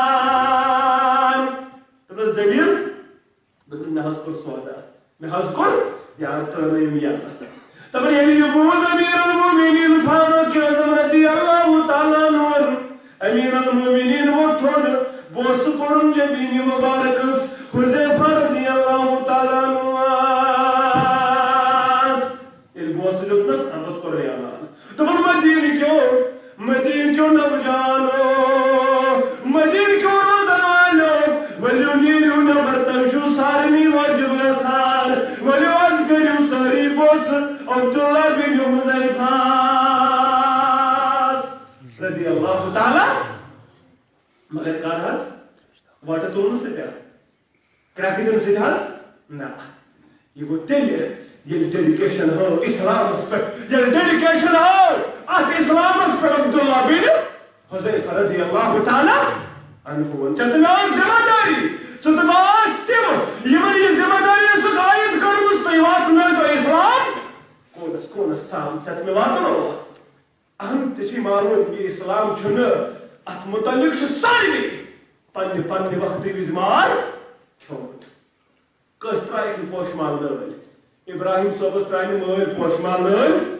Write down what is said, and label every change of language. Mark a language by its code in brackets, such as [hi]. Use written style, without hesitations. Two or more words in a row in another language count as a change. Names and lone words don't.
[ks] دوٚپنس دلیٖل دوٚپُن مےٚ حظ کوٚر سودا مےٚ حظ کوٚر یارٕ ترٛٲونٲیِم یلہٕ دپان ییٚلہِ یہِ بوٗز [ar] أمیٖر المومنیٖن [ks] فاروق اعظم [ar] رضی اللہ تعالیٰ عنہُن أمیٖر المومنیٖن [ks] ووٚتھ تھوٚد پونٛسہٕ کوٚرُن جبیٖنہِ مُبارکس حُذیفہ [ar] رضی اللہ تعالیٰ عنہُ [ks] ییٚلہِ پونٛسہٕ دیُتنس اَمہِ پتہٕ کوٚر اعلان دوٚپُن مدیٖنہٕ کیو نوجوانو مدیٖنہٕ کیو روزن والیو ؤلِو نیٖرِو نٮ۪بر تۄہہِ چھُو سارنٕے وٲجِب گژھان ؤلِو حظ کٔرِو سٲری پونٛسہٕ عبداللہ بن حُذیفہ [ar] رضی اللہ تعالیٰ [ks] مگر کر حظ واٹر تُلنہٕ سۭتۍ کرٛٮ۪کہٕ دِنہٕ سۭتۍ حظ نہ یہِ گوٚو تیٚلہِ ییٚلہِ ڈیڈِکیشن ہٲو اسلامس پٮ۪ٹھ ییٚلہِ ڈیڈِکیشن ہٲو اتھ اسلامس پٮ۪ٹھ عبداللہ بن حُذیفہ [ar] رضی اللہ تعالیٰ عنہُن [ks] ژےٚ تہٕ مےٚ ٲس ذمہ دٲری ژٕ تہٕ بہٕ ٲسۍ تِم یِمن یہِ ذمہ دٲری ٲسٕکھ عٲید کٔرمٕژ تُہۍ واتنٲیتو اسلام کوٗنس کوٗنس تام ژےٚ تہٕ مےٚ واتنوو اہم تہِ چھُے معلوٗم یہِ اسلام چھُنہٕ اتھ متعلق چھُ سارنٕے پننہِ پننہِ وقتہٕ وِزِ مار کھیوٚمُت کٲنٛسہِ ترٛایکھ نہٕ پوشہٕ مال نٲلۍ ابراہیم صٲبس ترٛایہِ نہٕ مٲلۍ پوشہٕ مال نٲلۍ